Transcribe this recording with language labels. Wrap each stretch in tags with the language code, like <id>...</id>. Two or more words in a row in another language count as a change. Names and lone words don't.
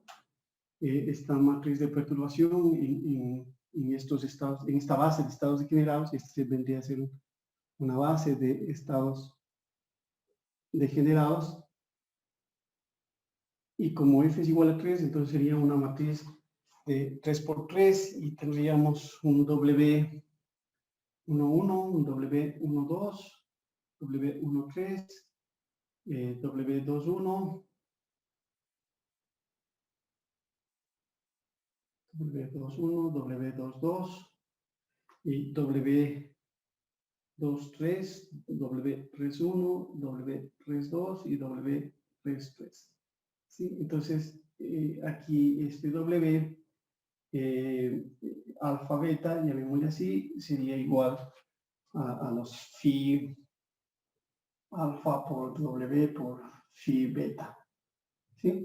<es>Esta matriz de perturbación en estos estados, en esta base de estados degenerados, este vendría a ser una base de estados degenerados. Y como f es igual a 3, entonces sería una matriz de 3 por 3 y tendríamos un W11, un W12, W13, W21, W21, W22 y W23, W31, W32 y W33. ¿Sí? Entonces, aquí este W, alfa, beta, llamémosle así, sería igual a los phi alfa por W por phi beta. ¿Sí?</es>